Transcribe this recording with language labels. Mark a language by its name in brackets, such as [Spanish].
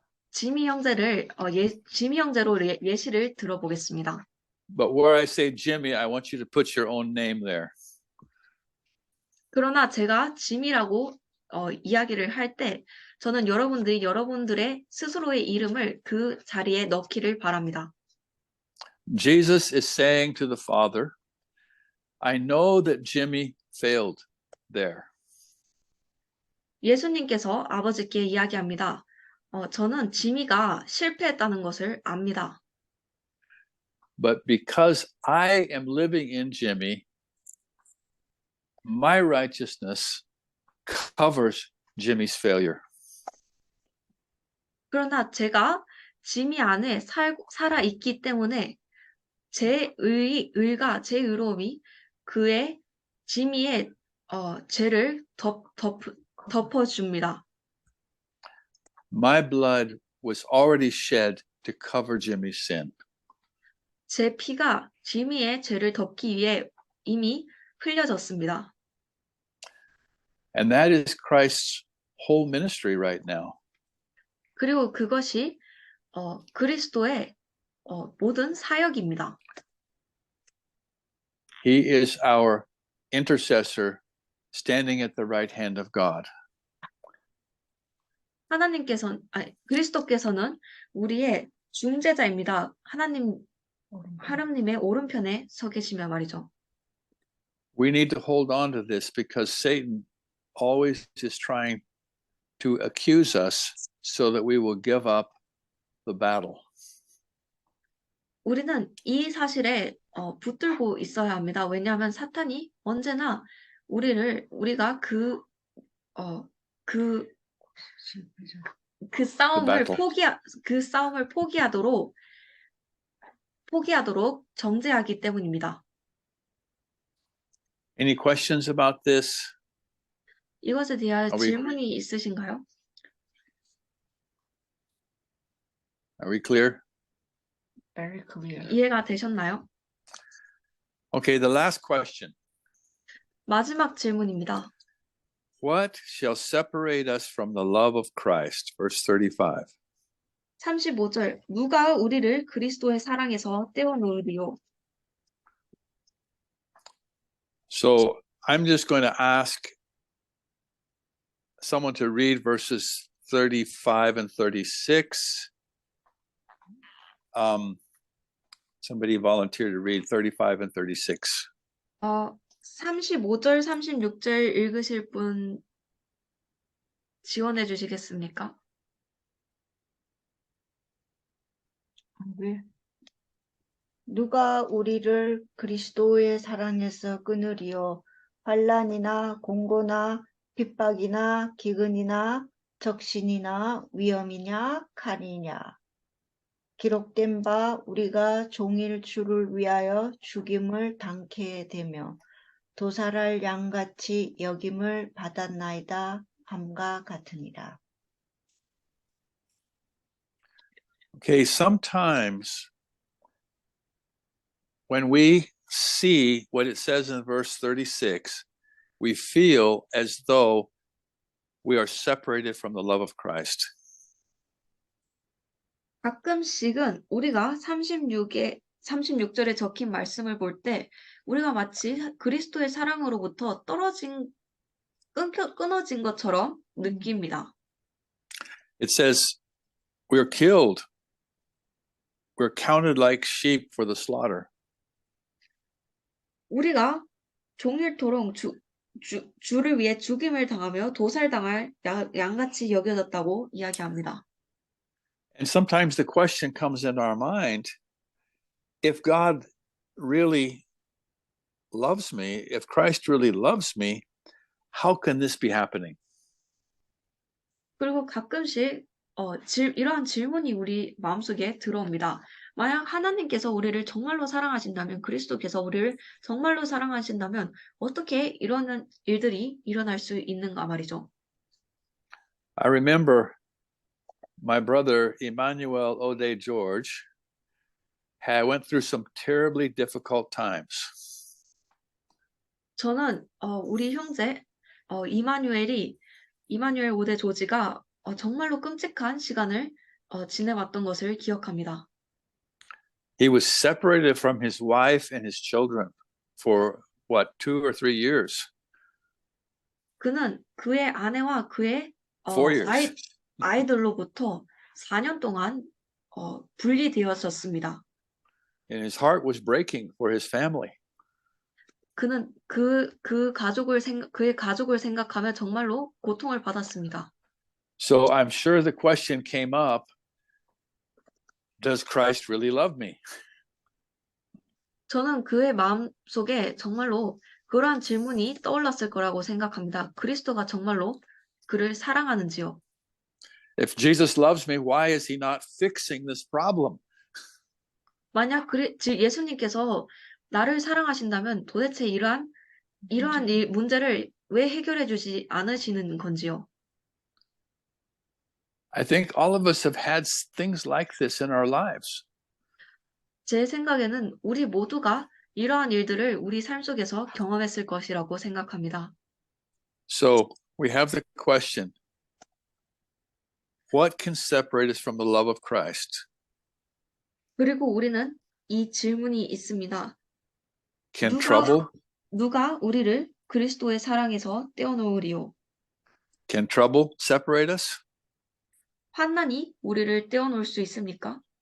[Korean] 지미 형제로 예시를 들어보겠습니다. [English] But where I say Jimmy, I want you to put your own name there. [Korean] 그러나 제가 지미라고 이야기를 할 때 저는 여러분들의 스스로의 이름을 그 자리에 넣기를 바랍니다. [English] Jesus is saying to the Father, I know that Jimmy failed there. [Korean] 예수님께서 아버지께 이야기합니다. 저는 지미가 실패했다는 것을 압니다. [English] But because I am living in Jimmy, my righteousness covers Jimmy's failure. [Korean] 그러나 제가 지미 안에 살아 있기 때문에 제 의로움이 지미의 죄를 덮어줍니다. [English] My blood was already shed to cover Jimmy's sin. [Korean] 제 피가 지미의 죄를 덮기 위해 이미 흘려졌습니다. [English] And that is Christ's whole ministry right now. [Korean] 그리고 그것이 그리스도의 모든 사역입니다. [English] He is our intercessor standing at the right hand of God. [Korean] 그리스도께서는 우리의 중재자입니다. 하나님의 오른편에 서 계시며 말이죠. [English] We need to hold on to this because Satan always is trying to accuse us so that we will give up the battle. [Korean] 우리는 이 사실에 붙들고 있어야 합니다. 왜냐하면 사탄이 언제나 우리가 그 [English] The battle. [Korean] 그 싸움을 포기하도록 정죄하기 때문입니다. [English] Any questions about this? [Korean] 이것에 대한 [English] Are we- [Korean] 질문이 있으신가요? [English] Are we clear? Very clear. [Korean] 이해가 되셨나요? [English] Okay, the last question. [Korean] 마지막 질문입니다. [English] What shall separate us from the love of Christ? Verse 35. [Korean] 35절 누가 우리를 그리스도의 사랑에서 떼어놓으리요? [English] So I'm just going to ask someone to read verses 35 and 36. Somebody volunteer to read 35 and 36. [Korean] 35절, 36절 읽으실 분 지원해 주시겠습니까? 네. 누가 우리를 그리스도의 사랑에서 끊으리요? 환난이나 공고나 핍박이나 기근이나 적신이나 위험이냐 칼이냐. 기록된 바 우리가 종일 주를 위하여 죽임을 당케 되며 도살할 양같이 여김을 받았나이다 함과 같으니라. [English] Okay, sometimes when we see what it says in verse 36, we feel as though we are separated from the love of Christ. [Korean] 가끔씩은 우리가 36절에 적힌 말씀을 볼 때 우리가 마치 그리스도의 사랑으로부터 끊어진 것처럼 느낍니다. [English] It says, we're killed. We're counted like sheep for the slaughter. [Korean] 우리가 종일토록 주를 위해 죽임을 당하며 도살당할 양같이 여겨졌다고 이야기합니다. [English] And sometimes the question comes in our mind, if God really loves me, if Christ really loves me, how can this be happening? [Korean] 그리고 가끔씩 이러한 질문이 우리 마음속에 들어옵니다. 만약 하나님께서 우리를 정말로 사랑하신다면, 그리스도께서 우리를 정말로 사랑하신다면 어떻게 이런 일들이 일어날 수 있는가 말이죠. [English] I remember my brother Emmanuel Ode George went through some terribly difficult times. [Korean] 저는 우리 형제 이마누엘 오데 조지가 정말로 끔찍한 시간을 지내왔던 것을 기억합니다. [English] He was separated from his wife and his children for 2 or 3 years. [Korean] 그는 그의 아내와 그의 [English] 4 years. [Korean] 아이들로부터 4년 동안 분리되었었습니다. [English] And his heart was breaking for his family. [Korean] 그는 그의 가족을 생각하며 정말로 고통을 받았습니다. [English] So I'm sure the question came up, does Christ really love me? [Korean] 저는 그의 마음속에 정말로 그러한 질문이 떠올랐을 거라고 생각합니다. 그리스도가 정말로 그를 사랑하는지요? [English] If Jesus loves me, why is he not fixing this problem? [Korean] 만약 예수님께서 나를 사랑하신다면 도대체 이러한 문제를 왜 해결해 주지 않으시는 건지요? [English] I think all of us have had things like this in our lives. [Korean] 제 생각에는 우리 모두가 이러한 일들을 우리 삶 속에서 경험했을 것이라고 생각합니다. [English] So we have the question, what can separate us from the love of Christ? [Korean] 그리고 우리는 이 질문이 있습니다. [English] Can trouble [Korean] 누가 우리를 그리스도의 사랑에서 떼어놓으리요? [English] Can trouble separate us? [Korean] 환난이 우리를 떼어놓을 수 있습니까?